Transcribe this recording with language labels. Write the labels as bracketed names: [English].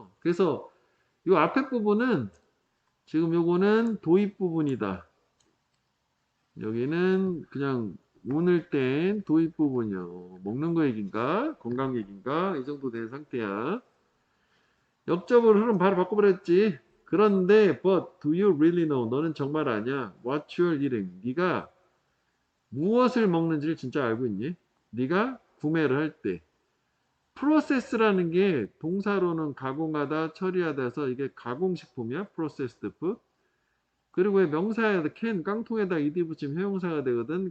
[Korean] 그래서 이 앞에 부분은 지금 요거는 도입 부분이다. 여기는 그냥 오늘 땐 도입 부분이요. 먹는 거 얘기인가 건강 얘기인가 이 정도 된 상태야. 역접을 흐름 바로 바꿔버렸지. 그런데 [English] but do you really know? [Korean] 너는 정말 아냐? [English] What you're eating? [Korean] 네가 무엇을 먹는지를 진짜 알고 있니? 네가 구매를 할 때. 프로세스라는 게 동사로는 가공하다, 처리하다 해서 이게 가공식품이야. 프로세스드 푸드. 그리고 왜 명사에 캔, 깡통에다 이디 붙이면 형용사가 되거든.